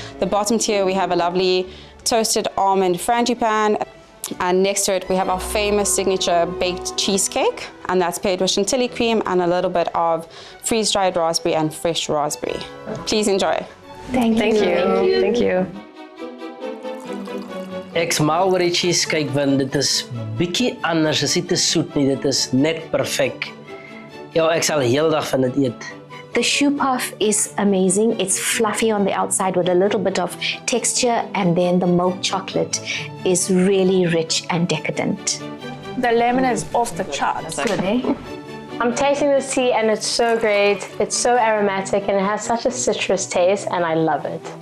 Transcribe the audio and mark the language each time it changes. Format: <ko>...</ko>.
<en>The bottom tier, we have a lovely toasted almond frangipane. And next to it, we have our famous signature baked cheesecake, and that's paired with chantilly cream and a little bit of freeze-dried raspberry and fresh raspberry. Please enjoy. Thank you. Thank you.</en> <af>Ek smaal oor die cheesecake want dit is bietjie anders, dit is nie te soet nie, dit is net perfek. Ja, ek sal heeldag van dit eet.</af> <en>The choux puff is amazing. It's fluffy on the outside with a little bit of texture, and then the milk chocolate is really rich and decadent. The lemon is off the charts. Good, eh? I'm tasting this tea and it's so great. It's so aromatic and it has such a citrus taste and I love it.</en>